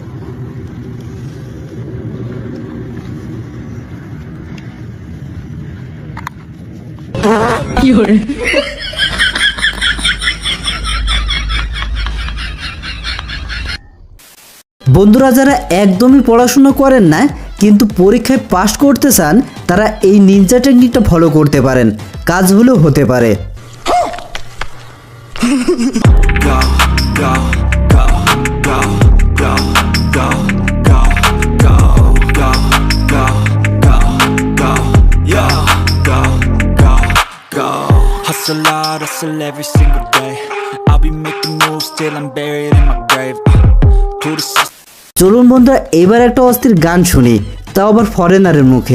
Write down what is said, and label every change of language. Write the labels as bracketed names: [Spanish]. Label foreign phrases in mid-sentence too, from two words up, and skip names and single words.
[Bangla] বন্ধুরা, যারা একদমই পড়াশোনা করেন না কিন্তু পরীক্ষায় পাশ করতে চান, তারা এই [English] ninja techniqueটা [Bangla] ফলো করতে পারেন, কাজ হলেও হতে পারে। [English] Go, go, go, go, go, go, go, go, go, go, go, go, yo, go, go, go. Hustle hard, hustle every single day. I'll be making moves till I'm buried in my grave. To the system. [Bangla] চলুন বন্ধুরা, এবার একটা অস্থির গান শুনি, তাও আবার ফরেনারের মুখে।